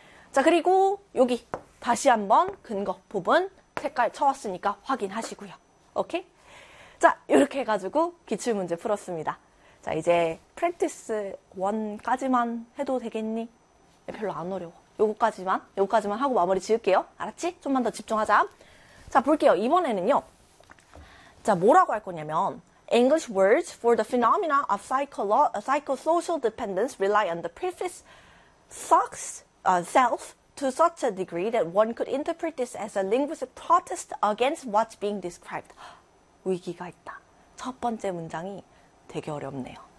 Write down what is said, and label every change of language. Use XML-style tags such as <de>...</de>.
<ko>자, 그리고 여기 다시 한번 근거 부분 색깔 쳐왔으니까 확인하시고요. 오케이? 자, 이렇게 해가지고 기출문제 풀었습니다. 자, 이제 프랙티스 1까지만 해도 되겠니? 별로 안 어려워. 요거까지만 하고 마무리 지을게요. 알았지? 좀만 더 집중하자. 자, 볼게요. 이번에는요. 자, 뭐라고 할 거냐면,</ko> <en>English words for the phenomena of psychosocial dependence rely on the prefix self to such a degree that one could interpret this as a linguistic protest against what's being described.</en> <ko>위기가 있다. 첫 번째 문장이 되게 어렵네요.</ko>